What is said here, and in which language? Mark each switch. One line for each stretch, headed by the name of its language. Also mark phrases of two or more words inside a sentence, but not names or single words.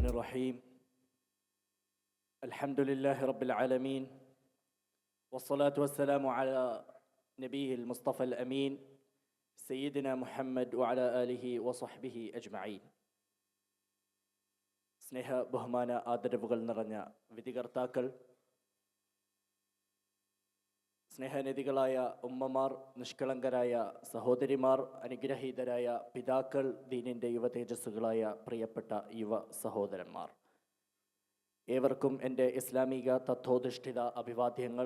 Arabic: الرحيم. الحمد لله رب العالمين، والصلاة والسلام على نبيه المصطفى الأمين سيدنا محمد وعلى آله وصحبه أجمعين.
Malayalam: സ്നേഹ ബഹുമാന ആദരവുകൾ നിറഞ്ഞ വിധികർത്താക്കൾ, സ്നേഹനിധികളായ ഉമ്മമാർ, നിഷ്കളങ്കരായ സഹോദരിമാർ, അനുഗ്രഹീതരായ പിതാക്കൾ, ദീനിൻ്റെ യുവ തേജസ്സുകളായ പ്രിയപ്പെട്ട യുവ സഹോദരന്മാർ, ഏവർക്കും എൻ്റെ ഇസ്ലാമിക തത്വോധിഷ്ഠിത അഭിവാദ്യങ്ങൾ.